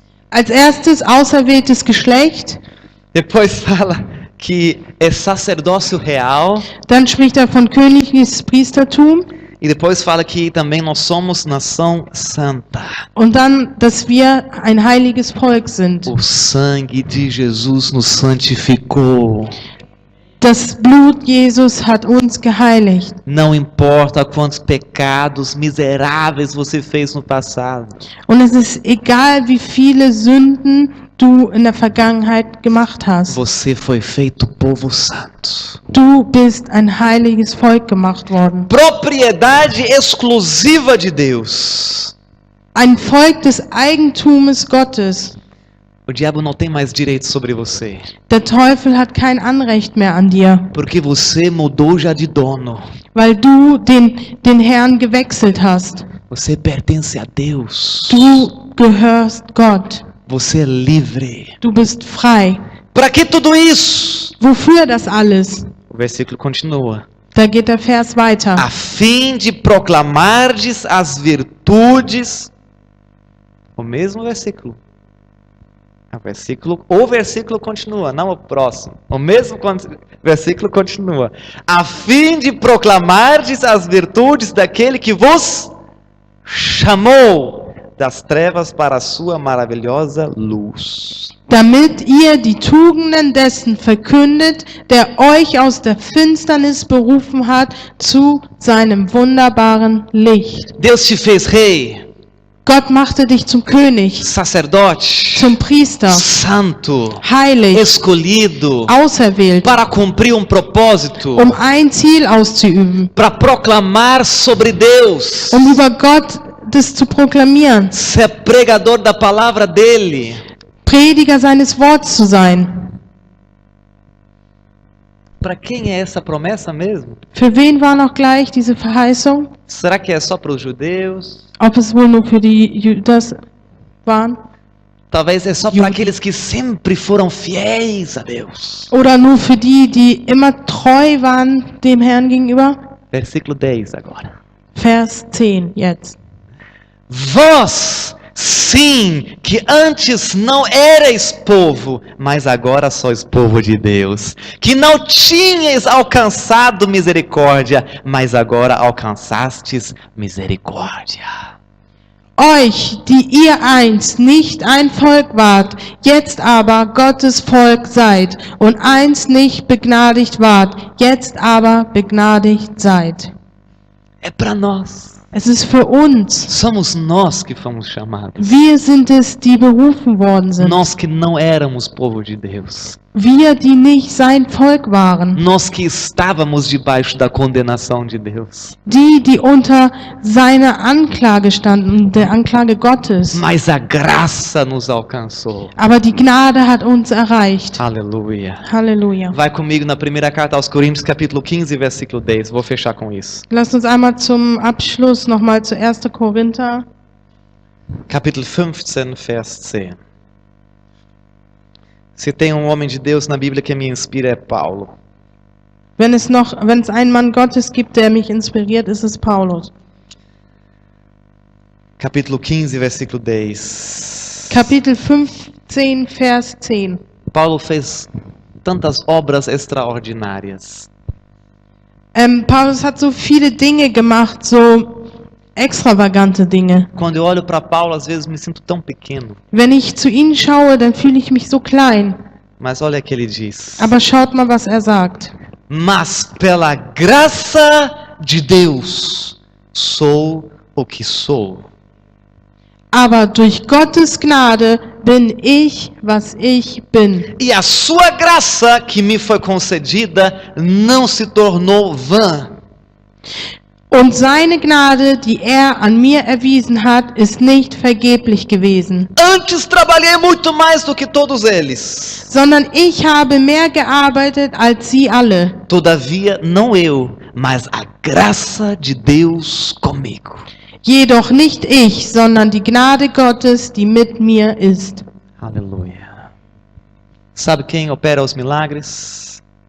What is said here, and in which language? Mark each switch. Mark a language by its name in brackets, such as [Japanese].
[German] Als erstes auserwähltes Geschlecht, [Portuguese] Depois fala que é sacerdócio real. [German] dann spricht er von königliches Priestertum [Portuguese] E depois fala que também nós somos nação santa. [German] und dann, dass wir ein heiliges Volk sind. [Portuguese] O sangue de Jesus nos santificou. [German] Das Blut Jesus hat uns geheiligt. [Portuguese] Não importa quantos pecados miseráveis você fez no passado. [German] Und es ist egal, wie viele Sünden du in der Vergangenheit gemacht hast. [Portuguese] Você foi feito povo santo. [German] Du bist ein heiliges Volk gemacht worden. [Portuguese] Propriedade exclusiva de Deus. [German] Ein Volk des Eigentumes Gottes. [Portuguese] O diabo não tem mais direito sobre você, [German] Der Teufel hat kein Anrecht mehr an dir, [Portuguese] porque você mudou já de dono. [German] weil du den Herrn gewechselt hast. [Portuguese] Você pertence a Deus. [German] Du gehörst Gott. [Portuguese] Você é livre. [German] Du bist frei. [Portuguese] Para que tudo isso? [German] Wofür das alles? [Portuguese] O versículo continua. [German] Da geht der Vers weiter. [Portuguese] A fim de proclamardes as virtudes. O mesmo versículo. O versículo continua, não o próximo. O mesmo versículo continua. A fim de proclamardes as virtudes daquele que vos chamou das trevas para a sua maravilhosa luz. [German] Damit ihr die Tugenden dessen verkündet, der euch aus der Finsternis berufen hat, zu seinem wunderbaren Licht. [Portuguese] Deus te fez rei, [German] Gott machte dich zum König, [Portuguese] sacerdote, [German] zum Priester, [Portuguese] santo, [German] heilig, [Portuguese] escolhido, [German] auserwählt, [Portuguese] para cumprir um propósito, [German] um ein Ziel auszuüben, [Portuguese] para proclamar sobre Deus, [German] über Gott das zu proklamieren, [Portuguese] ser pregador da palavra dele. [German] Prediger seines Wortes zu sein. [Portuguese] Para quem é essa promessa mesmo? [German] Für wen war noch gleich diese Verheißung? [Portuguese] Será que é só para os judeus? [German] Ob es wohl nur für die Judas waren? [Portuguese] Talvez é só para aqueles que sempre foram fiéis a Deus. [German] Oder nur für die, die immer treu waren dem Herrn gegenüber? [Portuguese] Versículo 10 agora. [German] Vers 10 jetzt. [Portuguese] Vós, sim, que antes não erais povo, mas agora sois povo de Deus. Que não tinhais alcançado misericórdia, mas agora alcançastes misericórdia. [German] Euch, die ihr einst nicht ein Volk wart, jetzt aber Gottes Volk seid, und einst nicht begnadigt wart, jetzt aber begnadigt seid. [Portuguese] É para nós. [German] Es ist für uns. [Portuguese] Somos nós que fomos chamados. [German] Wir sind es, die berufen worden sind. [Portuguese] Nós que não éramos povo de Deus. [German] Wir, die nicht sein Volk waren. [Portuguese] Nós que estávamos debaixo da condenação de Deus. [German] Die unter seiner Anklage standen, der Anklage Gottes. [Portuguese] Mas a graça nos alcançou. [German] Aber die Gnade hat uns erreicht. [Portuguese] Aleluia. [German] Halleluja. [Portuguese] Vai comigo na primeira carta aos Coríntios, capítulo 15, versículo 10. Vou fechar com isso. [German] Lasst uns einmal zum Abschluss nochmal zu 1. Korinther. [Portuguese] Capítulo 15, vers 10. Se tem um homem de Deus na Bíblia que me inspira é Paulo. [German] Wenn es einen Mann Gottes gibt, der mich inspiriert, ist es Paulus. [Portuguese] Capítulo 15, versículo 10. [German] Kapitel 15, Vers 10. [Portuguese] Paulo fez tantas obras extraordinárias. [German] Paulus hat so viele Dinge gemacht, so extravagante Dinge. [Portuguese] Quando eu olho para Paulo, às vezes me sinto tão pequeno. [German] Wenn ich zu ihm schaue, dann fühle ich mich so klein. [Portuguese] Mas olha o que ele diz. [German] Aber schaut mal, was er sagt. [Portuguese] Mas pela graça de Deus sou o que sou. [German] Aber durch Gottes Gnade bin ich, was ich bin. [Portuguese] E a sua graça que me foi concedida não se tornou vã. [German] Und seine Gnade, die er an mir erwiesen hat, ist nicht vergeblich gewesen. [Portuguese] Antes trabalhei muito mais do que todos eles. [German] Sondern ich habe mehr gearbeitet als sie alle. [Portuguese] Todavia, não eu, mas a graça de Deus comigo. [German] Jedoch nicht ich, sondern die Gnade Gottes, die mit mir ist. [Portuguese] Aleluia. Sabe quem opera os milagres?